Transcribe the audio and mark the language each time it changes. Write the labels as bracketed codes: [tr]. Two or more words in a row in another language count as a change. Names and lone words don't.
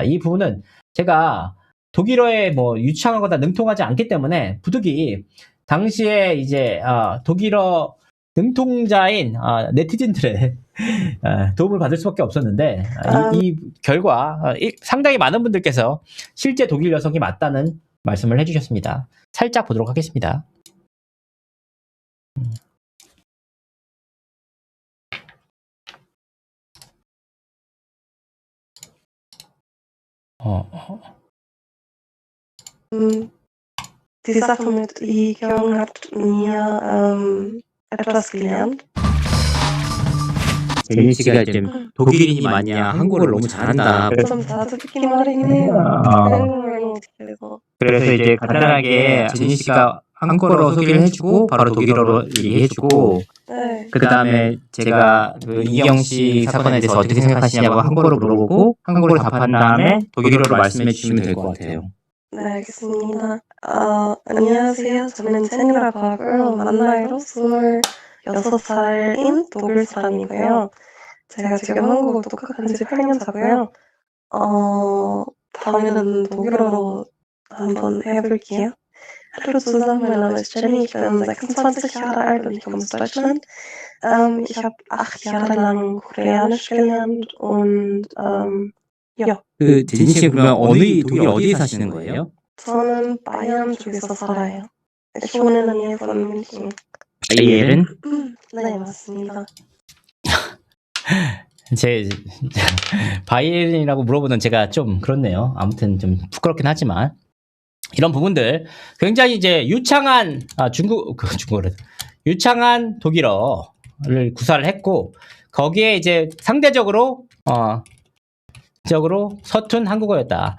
[ko] 이 부분은 제가 독일어에 뭐 유창하거나 능통하지 않기 때문에 부득이 당시에 이제 독일어 능통자인 네티즌들의 도움을 받을 수밖에 없었는데 이 결과 상당히 많은 분들께서 실제 독일 여성이 맞다는 말씀을 해주셨습니다. 살짝 보도록 하겠습니다. [de] Die Sache mit Lee Kyung hat mir etwas gelernt. [ko] 제니 씨가 지금 독일인이 맞냐, 한국어를 너무 잘한다. 좀 자주 말이긴 해요. 한국말이 못해서. 그래서 이제 간단하게 제니 씨가 한국어로 소개를 해주고 바로 독일어로 얘기해주고 네. 그 다음에 제가 그 이경 씨 사건에 대해서 어떻게 생각하시냐고 한국어로 물어보고 한국어로 답한 다음에 독일어로 말씀해 주시면 될 것 같아요. 네, 알겠습니다. 안녕하세요. 저는 제니라고 하고요. 만 나이로 26살인 독일 사람이고요. 제가 지금 한국어 독학한 지 8년 차고요. 다음에는 독일어로 한번 해볼게요. [de] Hallo zusammen, mein Name ist Jenny, ich bin 26 Jahre alt und ich komme aus Deutschland. Ich habe 8 Jahre lang Koreanisch gelernt und ja. [ko] 그 제니 씨 그러면 독일 어디에 사시는 거예요? 저는 바이에른 쪽에서 살아요. [de] Ich wohne in der Nähe von München. [ko] 바이에른? 네, 맞습니다. 바이에른이라고 물어보는 제가 좀 그렇네요. 아무튼 좀 부끄럽긴 하지만 이런 부분들 굉장히 이제 유창한 유창한 독일어를 구사를 했고 거기에 이제 상대적으로 서툰 한국어였다.